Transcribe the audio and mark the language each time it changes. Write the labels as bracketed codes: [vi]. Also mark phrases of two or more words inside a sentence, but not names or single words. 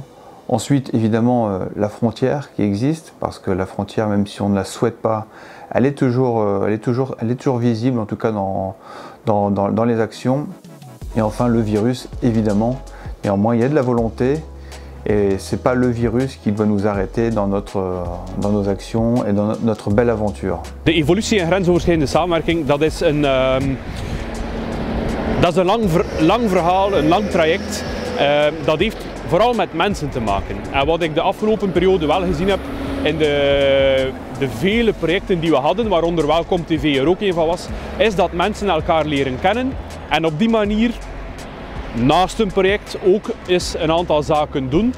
[fr] Ensuite évidemment la frontière qui existe, parce que la frontière, même si on ne la souhaite pas, elle est toujours visible, en tout cas dans les actions. Et enfin le virus, évidemment, néanmoins il y a de la volonté et c'est pas le virus qui va nous arrêter dans nos actions et dans notre belle aventure. [nl] De evolutie en grensoverschrijdende samenwerking, dat is een lang verhaal, een lang traject. Dat heeft vooral met mensen te maken. En wat ik de afgelopen periode wel gezien heb in de vele projecten die we hadden, waaronder Welkom TV er ook een van was, is dat mensen elkaar leren kennen en op die manier naast een project ook eens een aantal zaken doen.